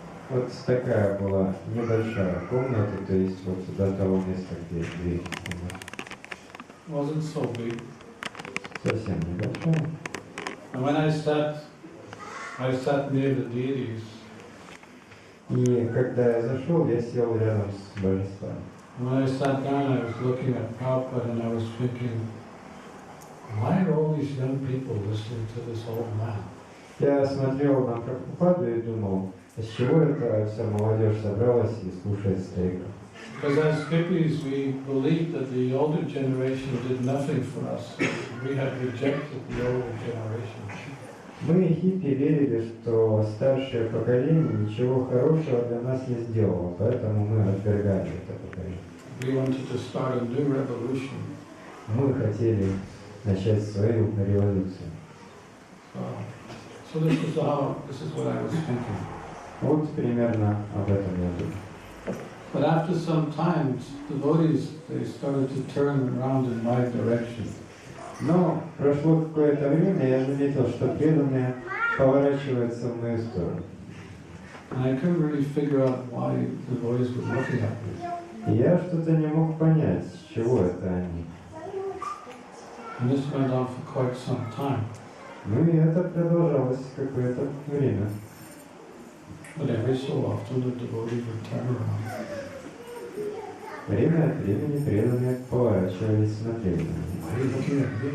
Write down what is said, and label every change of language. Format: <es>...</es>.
<ru>Вот такая была небольшая комната, то есть вот до того места, где дверь.</ru> <en>Wasn't so big.</en> <ru>Совсем небольшая.</ru> <en>And when I sat near the deities.</en> <ru>И когда я зашел, я сел рядом с божествами.</ru> <en>When I sat down, I was looking at Prabhupada and I was thinking, why are all these young people listening to this old man?</en> <ru>Я смотрел на Прабхупаду и думал, с чего эта вся молодежь собралась и слушает старика?</ru> <en>Because as hippies, we believed that the older generation did nothing for us. We had rejected the older generation.</en> <ru>Мы, хиппи, верили, что старшее поколение ничего хорошего для нас не сделало, поэтому мы отвергали это поколение.</ru> <en>We wanted to start a new revolution.</en> <ru>Мы хотели начать свою революцию.</ru> <en>So this is what I was thinking.</en> <ru>Вот примерно об этом я думал.</ru> <en>But after some time, devotees, they started to turn around in my direction.</en> <ru>Но прошло какое-то время, я заметил, что преданные поворачиваются в мою сторону.</ru> <en>And I couldn't really figure out why the devotees were looking at me.</en> <ru>И я что-то не мог понять, с чего это они.</ru> <en>And this went on for quite some time.</en> <ru>Ну и это продолжалось какое-то время.</ru> <en>But every so often the devotees would turn around.</en> <ru>Время от времени преданные поворачивались, смотрели на меня.</ru>